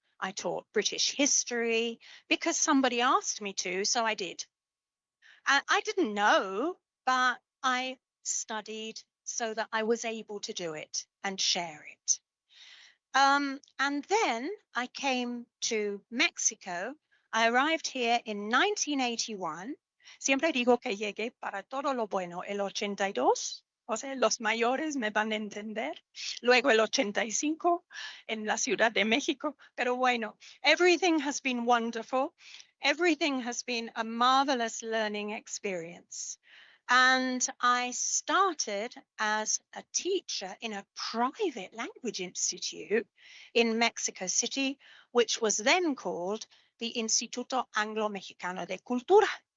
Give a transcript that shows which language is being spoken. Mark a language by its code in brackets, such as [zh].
[en] I taught British history because somebody asked me to, so I did. And I didn't know, but I studied so that I was able to do it and share it. And then I came to Mexico. I arrived here in 1981. [es] Siempre digo que llegué para todo lo bueno el 82, o sea, los mayores me van a entender. Luego el 85 en la Ciudad de México. Pero bueno, [en] everything has been wonderful. Everything has been a marvelous learning experience. And I started as a teacher in a private language institute in Mexico City, which was then called the Instituto Anglo-Mexicano de Cultura.